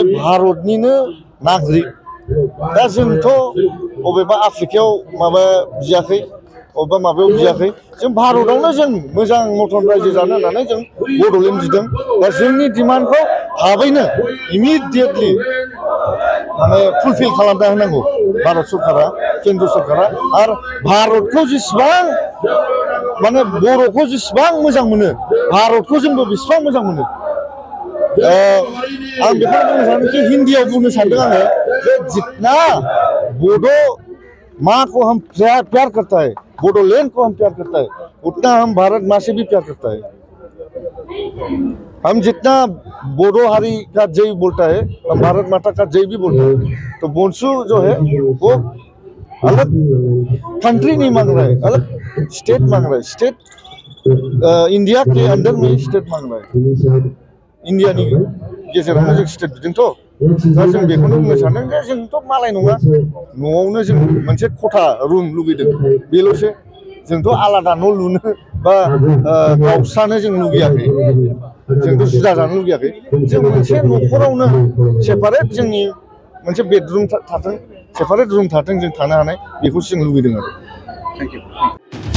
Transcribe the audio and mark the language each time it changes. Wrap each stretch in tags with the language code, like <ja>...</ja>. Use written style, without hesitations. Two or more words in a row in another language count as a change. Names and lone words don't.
<brx>भारतनिनो नागरिक दा जोंथ' बबेबा आफ्रिकायाव माबा बियाखै अबेबा माबायाव बियाखै जों भारतआवनो जों मोजां मथन रायजो जानो होननानै जों बड'लेण्ड बिदों दा जोंनि डिमान्डखौ थाबैनो इमिडियेटलि माने फुलफिल खालामना होनांगौ भारत सरकारा केन्द्र सरकारा आरो भारतखौ जेसेबां माने बर'खौ जेसेबां मोजां मोनो भारतखौ जोंबो बेसेबां मोजां मोनो आं बेखौनो बुंनो सानो कि हिन्दीयाव बुंनो सानदों आङो</brx> <hi>जे जितना बडो माँ को हम प्यार करता है बोडोलैंड को हम प्यार करता है उतना हम भारत माँ से भी प्यार करता है हम जितना बोडो हारी का जय बोलता है हम भारत माता का जय भी बोलता है तो बोंसु जो है वो अलग कंट्री नहीं मांग रहा है अलग स्टेट मांग रहा है स्टेट इंडिया के अंदर में स्टेट मांग रहा</hi> <brx>है इन्डियानि गेजेरावनो जों स्टेट बिदोंथ' दा जों बेखौनो बुंनो सानदों जे जोंथ' मालाय नङा न'आवनो जों मोनसे खथा रुम लुगैदों बेल'सो जोंथ' आलादा न' लुनो बा गावस्रानो जों लुगैयाखै जोंथ' जुदा जानो लुगैयाखै जों मोनसे न'खरावनो सेपारेट जोंनि मोनसे बेडरुम थाथों</brx> <en>separate room</en> <brx>थाथों जों थानो हानाय बेखौसो जों लुगैदों आरो</brx> <en>thank you</en>